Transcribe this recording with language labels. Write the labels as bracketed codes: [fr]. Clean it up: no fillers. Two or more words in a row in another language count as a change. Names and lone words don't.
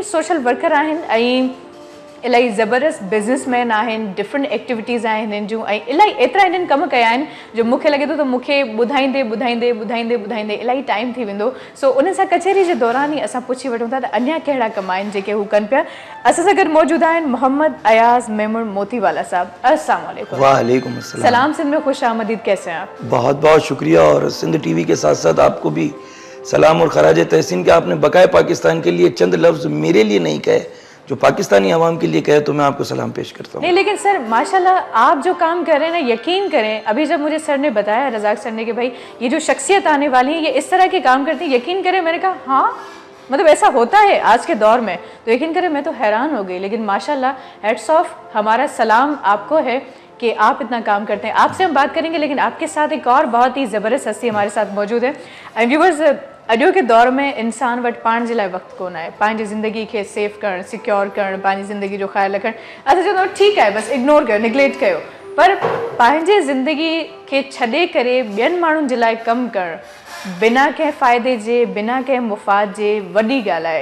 [sd] माशाल्लाह बहितरीनु [en] social worker [sd] आहिनि। ऐं इलाही ज़बरदस्त बिज़नेसमैन आहिनि, [en] different activities [sd] आहिनि हिन जूं, ऐं इलाही एतिरा हिननि कम कया आहिनि जो मूंखे लॻे थो त मूंखे ॿुधाईंदे इलाही टाइम थी वेंदो। सो उन सां कचहरी जे दौरान ई असां पुछी वठूं था त अञा कहिड़ा कम आहिनि जेके हू कनि पिया। असां सां गॾु मौजूदु आहिनि मोहम्मद अयाज़ मेमून मोतीवाला साहब। [ar] السلام عليكم. وعليكم السلام. [ur] سلام سندھ میں خوش آمدید، کیسے ہیں آپ? بہت بہت شکریہ، اور سندھ ٹی وی کے ساتھ ساتھ آپ کو بھی سلام اور خراج تحسین کہ آپ نے بقائے پاکستان کے لیے چند لفظ میرے لیے نہیں کہے جو پاکستانی عوام کے لیے کہے، تو میں آپ کو سلام پیش کرتا ہوں. نہیں، لیکن سر ماشاءاللہ آپ جو کام کر رہے ہیں نا، یقین کریں، ابھی جب مجھے سر نے بتایا، رزاق سر نے، کہ بھائی یہ جو شخصیت آنے والی ہے یہ اس طرح کے کام کرتی ہے، یقین کریں میں نے کہا ہاں مطلب ایسا ہوتا ہے آج کے دور میں، تو یقین کریں میں تو حیران ہو گئی. لیکن ماشاءاللہ [en] hats off, [ur] ہمارا سلام آپ کو ہے کہ آپ اتنا کام کرتے ہیں. آپ سے ہم بات کریں گے، لیکن آپ کے ساتھ ایک اور بہت ہی زبردست ہستی ہمارے ساتھ موجود ہے. [en] And viewers, [sd] अॼु के दौर में इंसान वटि पाण जे लाइ वक़्तु कोन आहे, पंहिंजी ज़िंदगी खे सेफ करणु, सिक्योर करणु, पंहिंजी ज़िंदगी जो ख़्यालु रखणु। असां चवंदा आहियूं ठीकु आहे, बसि इग्नोर कयो, निगलेक्ट कयो, पर पंहिंजे ज़िंदगी खे छॾे करे ॿियनि माण्हुनि जे लाइ कमु करणु बिना कंहिं फ़ाइदे जे, बिना कंहिं मुफ़ाद जे, वॾी ॻाल्हि आहे।